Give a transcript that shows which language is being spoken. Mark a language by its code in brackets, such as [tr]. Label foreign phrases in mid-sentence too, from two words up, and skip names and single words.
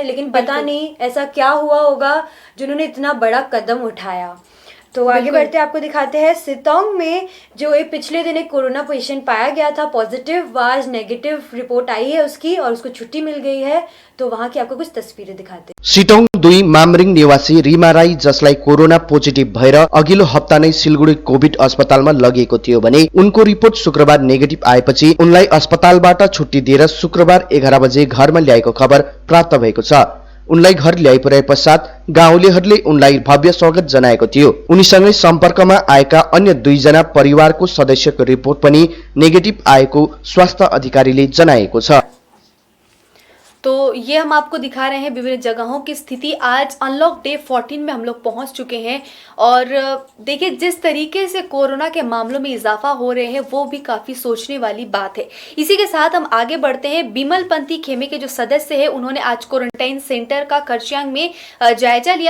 [hi] लेकिन पता नहीं ऐसा क्या हुआ होगा जिन्होंने इतना बड़ा कदम उठाया। तो आगे बढ़ते आपको दिखाते हैं सितोंग में जो एक पिछले दिन एक [en] corona patient [hi] पाया गया था पॉजिटिव, आज नेगेटिव रिपोर्ट आई है उसकी और उसको छुट्टी मिल गई है। तो वहाँ की आपको कुछ तस्वीरें दिखाते हैं। [ne] सिटोङ 2 मामरिङ निवासी रिमा राई, जसलाई [en] corona positive [ne] भएर अघिल्लो हप्ता नै सिलगढी कोभिड अस्पतालमा लगिएको थियो भने उनको रिपोर्ट शुक्रबार नेगेटिभ आएपछि उनलाई अस्पतालबाट छुट्टी दिएर शुक्रबार 11 बजे घरमा ल्याएको खबर प्राप्त भएको छ। उनलाई घर ल्याइ पुर्याए पश्चात गाउँलेहरूले उनलाई भव्य स्वागत जनाएको थियो। उनीसँगै सम्पर्कमा आएका अन्य 2 जना परिवारको सदस्यको रिपोर्ट पनि नेगेटिभ आएको स्वास्थ्य अधिकारीले जनाएको छ। [hi] तो ये हम आपको दिखा रहे हैं विभिन्न जगहों की स्थिति। आज [en] unlock day [hi] 14 में हम लोग पहुंच चुके हैं और देखिए जिस तरीके से कोरोना के मामलों में इजाफा हो रहे हैं वो भी काफ़ी सोचने वाली बात है। इसी के साथ हम आगे बढ़ते हैं। बिमल पंथी खेमे के जो सदस्य हैं उन्होंने आज [en] quarantine center [hi] का खरसियांग में जायजा लिया।